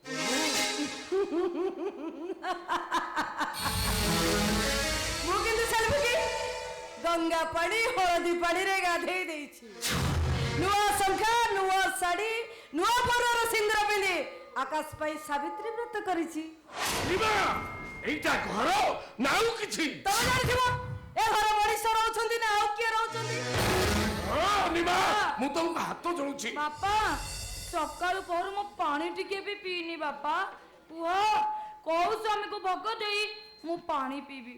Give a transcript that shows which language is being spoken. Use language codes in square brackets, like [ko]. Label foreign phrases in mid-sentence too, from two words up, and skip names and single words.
[or] ମୁଁ କିନ୍ତୁ ସେଲ୍ଫି ଗଙ୍ଗା ପାଣି ହଳଦୀ ପାଣିରେ ଗାଧେଇ ଦେଇଛି। ନୂଆ ଶଙ୍ଖା, ନୂଆ ଶାଢୀ, ନୂଆ ଫରୁଆର ସିନ୍ଦୁର ପିନ୍ଧି ଆକାଶ ପାଇଁ ସାବିତ୍ରୀ ବ୍ରତ କରିଛି। ଏଇଟା ଘର ନା ଆଉ କିଛି? ତମେ ଜାଣିଥିବ ଏ ଘର ମଣିଷ ରହୁଛନ୍ତି ନା ଆଉ କିଏ ରହୁଛନ୍ତି? ନିମା ମୁଁ ତମକୁ ହାତ ଯୋଡୁଛି। ବାପା ସକାଳୁ ପହରୁ ମୁଁ ପାଣି ଟିକେ ବି ପିଇନି। ବାପା କୁହ କୋଉ ସ୍ୱାମୀକୁ ଭୋଗ ଦେଇ ମୁଁ ପାଣି ପିଇବି?